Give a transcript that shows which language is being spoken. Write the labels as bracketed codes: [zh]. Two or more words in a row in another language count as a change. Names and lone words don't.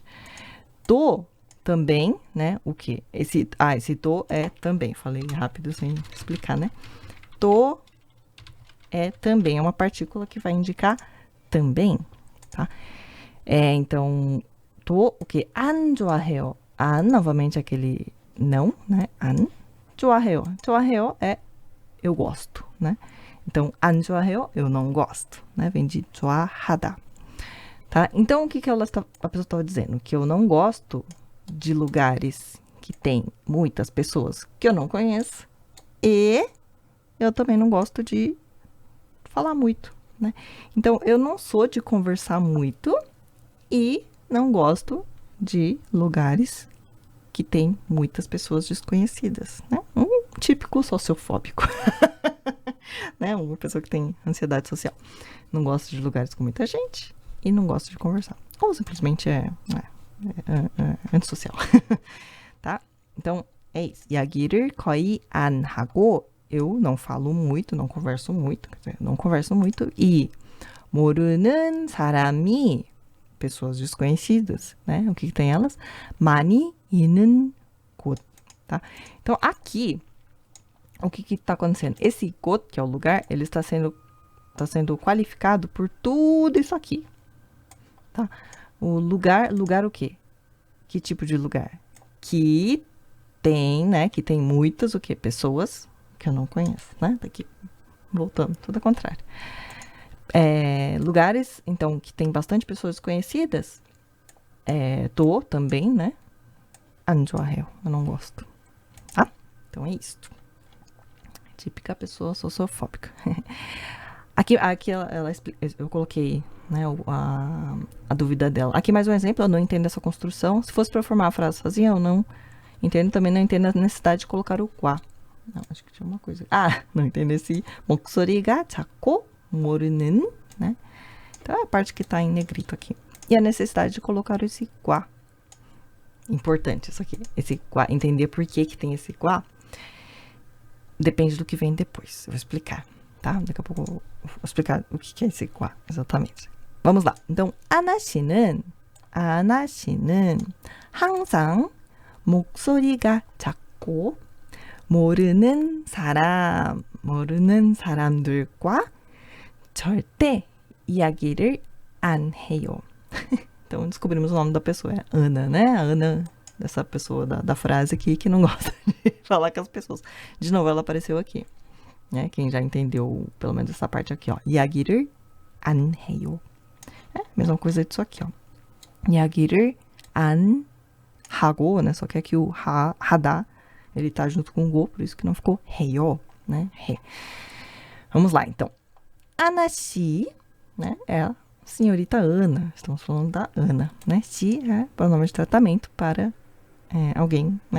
[pt] Do também, né? O que? Esse do é também. Falei rápido sem explicar, né? Do é também, é uma partícula que vai indicar também, tá? Então, do o que? [ko] 안 좋아해요. 안, [pt] novamente aquele não, né? [ko] 안 좋아해요. [pt] 좋아해요 é eu gosto, né? Então, [ko] 안 좋아해요, [pt] eu não gosto, né? Vem de 좋아하다. Tá? Então, o que a pessoa estava dizendo? Que eu não gosto de lugares que tem muitas pessoas que eu não conheço e eu também não gosto de falar muito, né? Então, eu não sou de conversar muito e não gosto de lugares que tem muitas pessoas desconhecidas, né? Um típico sociofóbico, né? Uma pessoa que tem ansiedade social. Não gosta de lugares com muita gente e não gosta de conversar. Ou simplesmente é antissocial. tá? Então, é isso. [ko] 이야기를 거의 안 하고, [pt] eu não falo muito, não converso muito, quer dizer, não converso muito. [ko] E 모르는 사람이, [pt] pessoas desconhecidas, né? O que tem elas? [ko] 많이 있는 곳, [pt] tá? Então, aqui, o que está acontecendo? Esse 곳, que é o lugar, ele está sendo qualificado por tudo isso aqui, tá? O lugar o quê? Que tipo de lugar? Que tem, né? Que tem muitas, o quê? Pessoas que eu não conheço, né? Daqui, voltando, tudo ao contrário. Lugares, então, que tem bastante pessoas desconhecidas, do também, né? [ko] 안 좋아해요, [pt] eu não gosto, tá? Então é isto. Típica pessoa sociofóbica. Aqui ela eu coloquei, né, a dúvida dela. Aqui mais um exemplo, eu não entendo essa construção. Se fosse para formar a frase sozinha, eu não entendo, também não entendo a necessidade de colocar o quá. Não, acho que tinha uma coisa. não entendo esse [ko] 목소리가 작고 모르는, [pt] né? Então é a parte que tá em negrito aqui. E a necessidade de colocar esse quá. Importante isso aqui. Esse quá, entender por que tem esse quá. Depende do que vem depois. Eu vou explicar. tá? Daqui a pouco eu vou explicar o que é esse quá, exatamente. Vamos lá. então, [ko] 아나 씨는 항상 목소리가 작고 모르는 사람들과 절대 이야기를 안 해요. [pt] Então, descobrimos o nome da pessoa. É Ana, né? A Ana, dessa pessoa da frase aqui, que não gosta de falar com as pessoas. De novo, ela apareceu aqui. Né? Quem já entendeu, pelo menos essa parte aqui, ó. [ko] 이야기를 안 해요. [pt] É, mesma coisa disso aqui, ó. [ko] 이야기를 안 하고, [pt] né? Só que aqui o 하다, ele tá junto com o go, por isso que não ficou 해요, né? 해. Vamos lá, então. Ana Shi, né? É a senhorita Ana. Estamos falando da Ana, né? Shi é pronome de tratamento para alguém, né?